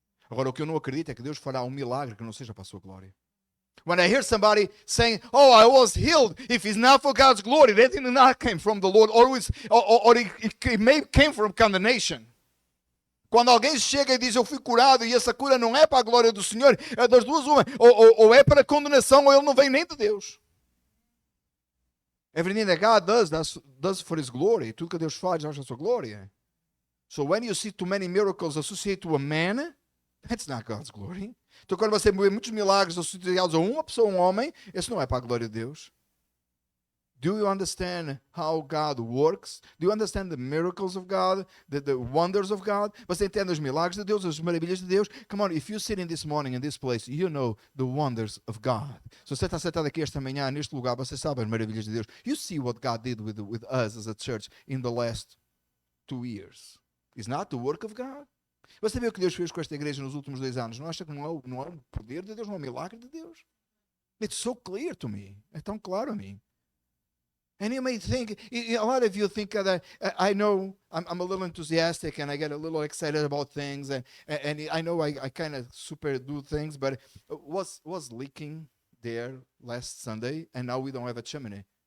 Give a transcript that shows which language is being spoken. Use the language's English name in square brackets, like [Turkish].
[Portuguese] Agora, o que eu não acredito é que Deus fará um milagre que não seja para a sua glória. [English] When I hear somebody saying, "Oh, I was healed," if it's not for God's glory, that did not came from the Lord, or it may came from condemnation. [Portuguese] Quando alguém chega e diz eu fui curado e essa cura não é para a glória do Senhor, é das duas uma. Ou é para condenação ou ele não vem nem de Deus. [English] Everything that God does for His glory. [Portuguese] Tudo que Deus faz é para a sua glória. [English] So when you see too many miracles associated to a man, that's not God's glory. [Portuguese] Então quando você vê muitos milagres associados a uma pessoa, um homem, isso não é para a glória de Deus. [English] Do you understand how God works? Do you understand the miracles of God, the wonders of God? [Portuguese] Você entende os milagres de Deus, as maravilhas de Deus? [English] Come on, if you sit in this morning in this place, you know the wonders of God. [Portuguese] Se você está sentado aqui esta manhã neste lugar, você sabe as maravilhas de Deus. [English] You see what God did with us as a church in the last 2 years. Is not the work of God? [Portuguese] Você vê o que Deus fez com esta igreja nos últimos 2 anos? Não acha que não é o poder de Deus, não é o milagre de Deus? [English] It's so clear to me. [Portuguese] É tão claro a mim. [English] And you may think, a lot of you think that I know I'm a little enthusiastic and I get a little excited about things and I know I kind of super do things, but was leaking there last Sunday and now we don't have a chimney.